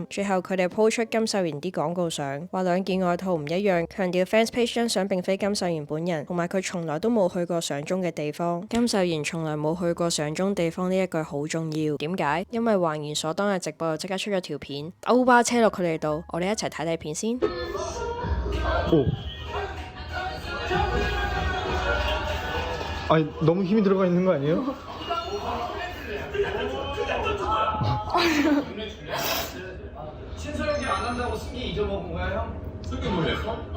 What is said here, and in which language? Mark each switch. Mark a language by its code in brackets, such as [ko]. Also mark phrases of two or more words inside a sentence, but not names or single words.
[yue] 最後佢哋 po 出金秀賢啲廣告相，話兩件外套唔一樣，強調 [en] fans page [yue] 張相並非金秀賢本人，同埋佢從來都冇去過相中嘅地方。金秀賢從來冇去過相中地方呢一句好重要，點解？因為還研所當日直播就即刻出咗條片，歐巴車落佢哋度，我哋一齊睇睇片先。 [ko] 너무 힘이 들어가 있는 거 아니에요? 신서영이 안 한다고 승기 잊어먹은 거야, 형? 승기 놀랬어?